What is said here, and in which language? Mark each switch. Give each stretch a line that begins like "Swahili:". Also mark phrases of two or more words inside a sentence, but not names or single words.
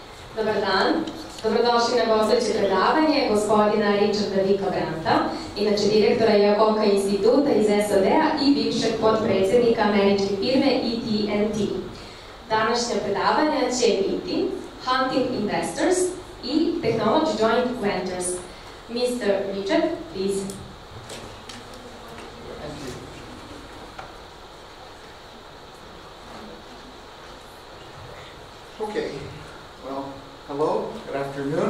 Serbian: Dobar dan, dobrodošli na gostujuće predavanje gospodina Richarda Brandta, inače direktora Iacocca Instituta iz SAD-a i bivšeg potpredsednika američke firme AT&T. Današnja predavanja će biti Hunting Investors i Technology Joint Ventures.
English: Mr. Richard, please. Okay, well, hello, good afternoon.